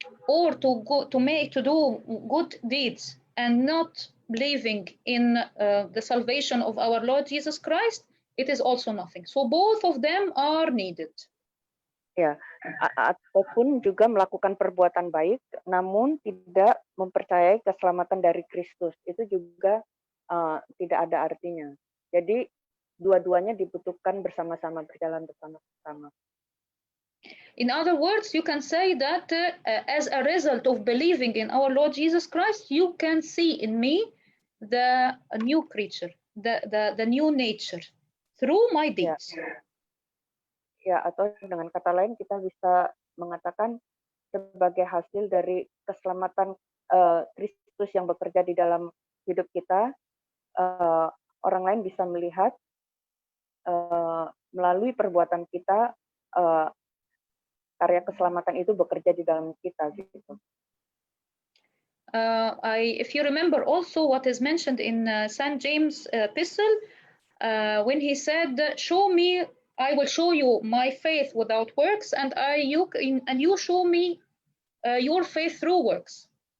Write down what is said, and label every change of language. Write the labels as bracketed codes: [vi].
[en] Or to do good deeds and not believing in the salvation of our Lord Jesus Christ, it is also nothing. So both of them are needed. [id] Ya, ataupun juga melakukan perbuatan baik, namun tidak mempercayai keselamatan dari Kristus, itu juga tidak ada artinya. Jadi dua-duanya dibutuhkan bersama-sama, berjalan bersama-sama. [en] In other words, you can say that as a result of believing in our Lord Jesus Christ, you can see in me the new creature, the new nature through my deeds. [id] Ya, atau dengan kata lain kita bisa mengatakan sebagai hasil dari keselamatan Kristus yang bekerja di dalam hidup kita, orang lain bisa melihat melalui perbuatan kita karya keselamatan itu bekerja di dalam kita gitu. [en] If you remember also what is mentioned in St. James' epistle, when he said, "Show me, I will show you my faith without works, and you show me your faith through works."